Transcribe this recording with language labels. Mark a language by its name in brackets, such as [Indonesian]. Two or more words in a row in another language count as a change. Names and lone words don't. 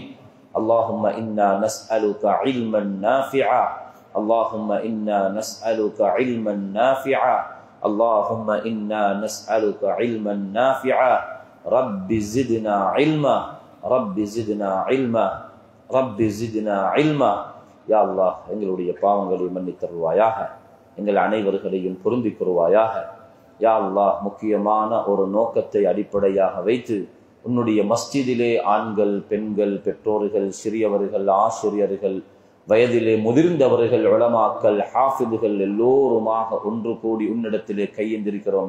[Arabic] اللهم إنا نسألك علما نافعا. اللهم إنا نسألك علما نافعا. اللهم إنا نسألك علما نافعا. رب زدنا علما. رب زدنا علما. رب زدنا علما. يا الله [Tamil] எங்களுடைய பாவங்களை மன்னித்தருள்வாயாக. எங்கள் அனைவர்களையும் பொருந்திக் கொள்வாயாக. [Arabic] يا الله [Tamil] முக்கியமான ஒரு நோக்கத்தை அடிப்படையாக வைத்து உன்னுடைய மஸ்ஜிதிலே ஆண்கள், பெண்கள், பெற்றோர்கள், சிறியவர்கள், ஆசிரியர்கள், வயதிலே முதிர்ந்தவர்கள், உலமாக்கள், ஹாஃபிதுகள் எல்லோருமாக ஒன்று கூடி உன்னிடத்திலே கையெந்திருக்கிறோம்.